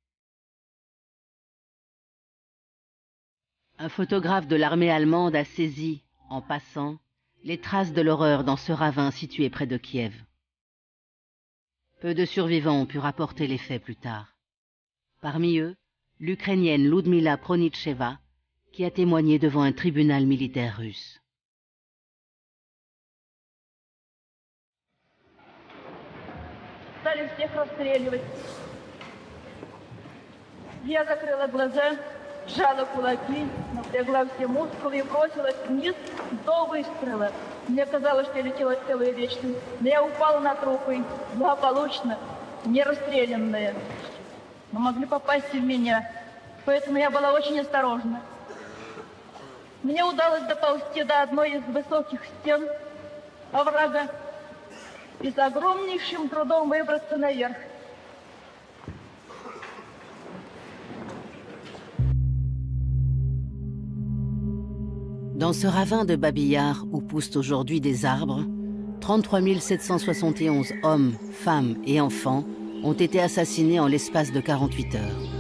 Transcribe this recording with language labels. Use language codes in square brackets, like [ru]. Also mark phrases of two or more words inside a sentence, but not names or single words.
[fr] Un photographe de l'armée allemande a saisi, en passant, les traces de l'horreur dans ce ravin situé près de Kiev. Peu de survivants ont pu rapporter les faits plus tard. Parmi eux, l'Ukrainienne Ludmila Pronitcheva, qui a témoigné devant un tribunal militaire russe. [ru] Стали всех расстреливать. Я закрыла глаза, сжала кулаки, напрягла все мускулы и бросилась вниз до выстрела. Мне казалось, что я летела целую вечность, но я упала на трупы, благополучно, не расстрелянная. Но могли попасть и в меня, поэтому я была очень осторожна. Мне удалось доползти до одной из высоких стен оврага и с огромнейшим трудом выбраться наверх. [fr] Dans ce ravin de Babi Yar où poussent aujourd'hui des arbres, 33 771 hommes, femmes et enfants ont été assassinés en l'espace de 48 heures.